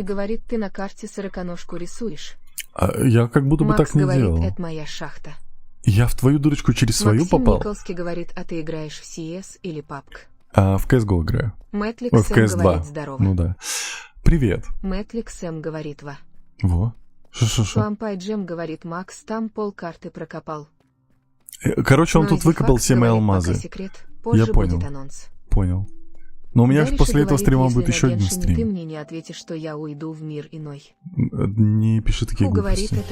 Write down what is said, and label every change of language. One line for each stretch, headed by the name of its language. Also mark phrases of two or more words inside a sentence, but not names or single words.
Russian: говорит, ты на карте сороконожку рисуешь. Я как будто бы Макс так не говорит, делал. это моя шахта. Я в твою дырочку через свою Максим попал? Николский говорит, а ты играешь в CS или PUBG? В CSGO играю. Мэтлик Ой, в Сэм CS2. говорит, здорово. Ну да. Привет. Мэтлик Сэм говорит, Во. Шо-шо-шо. Свампай Джем говорит, Макс там полкарты прокопал. Короче, он Но тут выкопал Айзефакс все мои говорит, алмазы. пока секрет, позже Я понял. будет анонс. Понял. Но у меня же Дальше после этого говорит, стрима если будет на еще один Геншине ты стрим. мне не ответишь, что я уйду в мир иной. Не пиши такие Фу говорит, глупости.